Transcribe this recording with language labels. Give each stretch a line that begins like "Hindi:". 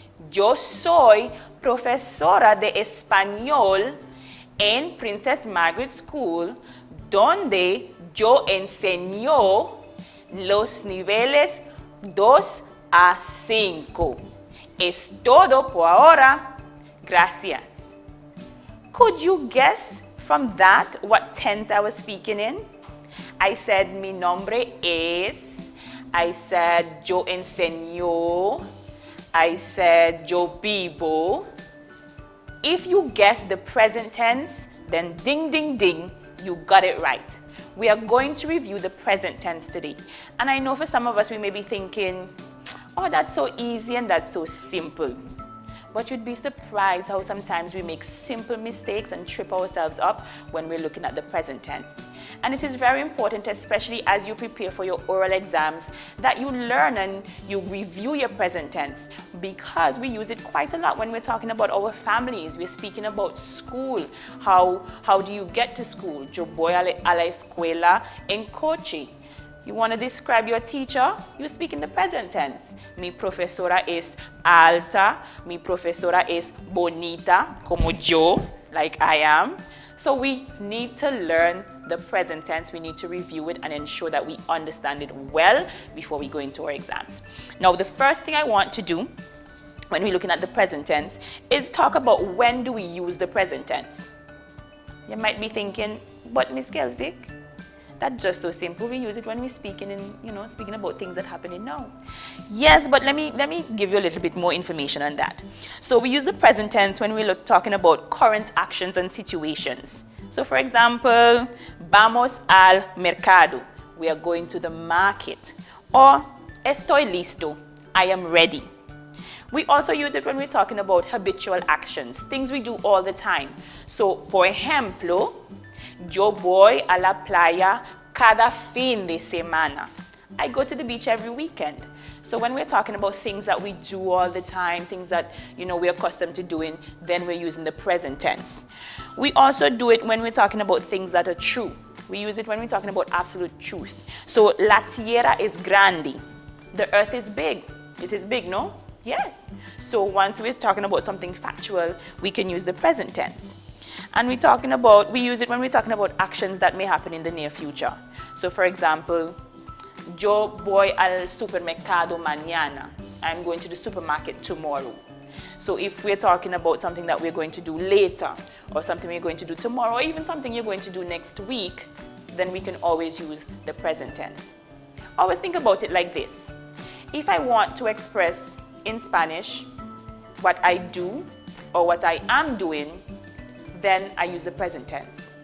Spanish: Yo soy profesora de español en Princess Margaret School, donde yo enseño los niveles 2 a 5. Es todo por ahora. Gracias.
English: Could you guess from that what tense I was speaking in? I said
Spanish: mi nombre es.
English: I said
Spanish: yo enseño.
English: I said
Spanish: yo vivo.
English: If you guess the present tense, then ding ding ding, you got it right. We are going to review the present tense today. And I know for some of us we may be thinking, oh, that's so easy and that's so simple. But you'd be surprised how sometimes we make simple mistakes and trip ourselves up when we're looking at the present tense. And it is very important, especially as you prepare for your oral exams, that you learn and you review your present tense, because we use it quite a lot when we're talking about our families. We're speaking about school. How do you get to school?
Spanish: Yo voy a la escuela en coche.
English: You want to describe your teacher? You speak in the present tense.
Spanish: Mi profesora es alta. Mi profesora es bonita, como yo,
English: like I am. So we need to learn the present tense. We need to review it and ensure that we understand it well before we go into our exams. Now, the first thing I want to do when we're looking at the present tense is talk about when do we use the present tense. You might be thinking, but Miss Kelsick, that's just so simple. We use it when we're speaking speaking about things that happen in now. Yes, but let me give you a little bit more information on that. So we use the present tense when we're talking about current actions and situations. So for example,
Spanish: vamos al mercado.
English: We are going to the market. Or
Spanish: estoy listo.
English: I am ready. We also use it when we're talking about habitual actions, things we do all the time.
Spanish: So, por ejemplo, yo voy a la playa cada fin de semana.
English: I go to the beach every weekend. So when we're talking about things that we do all the time, things that we're accustomed to doing, then we're using the present tense. We also do it when we're talking about things that are true. We use it when we're talking about absolute truth. So
Spanish: la tierra es grande.
English: The earth is big. It is big, no? Yes. So once we're talking about something factual, we can use the present tense. And we use it when we're talking about actions that may happen in the near future. So for example,
Spanish: yo voy al supermercado mañana.
English: I'm going to the supermarket tomorrow. So if we're talking about something that we're going to do later, or something we're going to do tomorrow, or even something you're going to do next week, then we can always use the present tense. Always think about it like this. If I want to express in Spanish what I do or what I am doing, then I use the present tense.